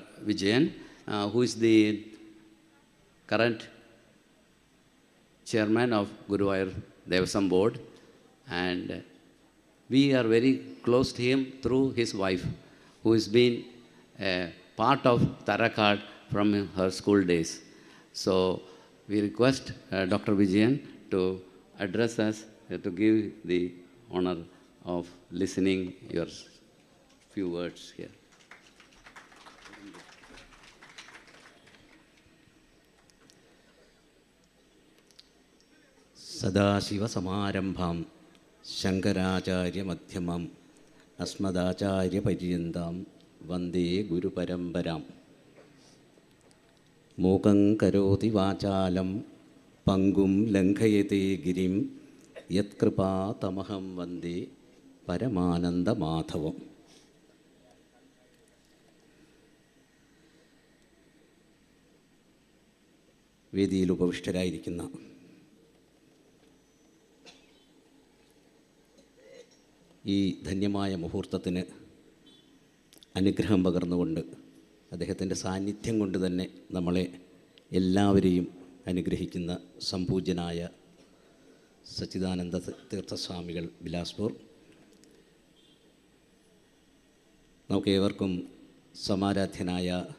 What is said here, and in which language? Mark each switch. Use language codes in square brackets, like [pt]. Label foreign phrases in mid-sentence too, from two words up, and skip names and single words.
[en] Vijayan, who is the current chairman of Guruvayoor Devaswom board, and we are very close to him through his wife, who has been a part of Taracad from her school days. So we request Dr. Vijayan to address us, to give the honor of listening your few words here. [sa] सदाशिवसमारम्भां शङ्कराचार्य मध्यमाम् अस्मदाचार्य पर्यन्ताम् वन्दे गुरु परम्पराम् मूकं करोति वाचालं पङ्गुं लङ्घयते गिरिम् यत्कृपा तमहं वन्दे परमानन्द माधवम्. [ml] വേദിയിൽ ഉപവിഷ്ടരായിരിക്കുന്ന ഈ ധന്യമായ മുഹൂർത്തത്തിന് അനുഗ്രഹം പകർന്നുകൊണ്ട് അദ്ദേഹത്തിൻ്റെ സാന്നിധ്യം കൊണ്ട് തന്നെ നമ്മളെ എല്ലാവരെയും അനുഗ്രഹിക്കുന്ന സംപൂജ്യനായ സച്ചിദാനന്ദ തീർത്ഥസ്വാമികൾ ബിലാസ്പൂർ, നമുക്കേവർക്കും സമാരാധ്യനായ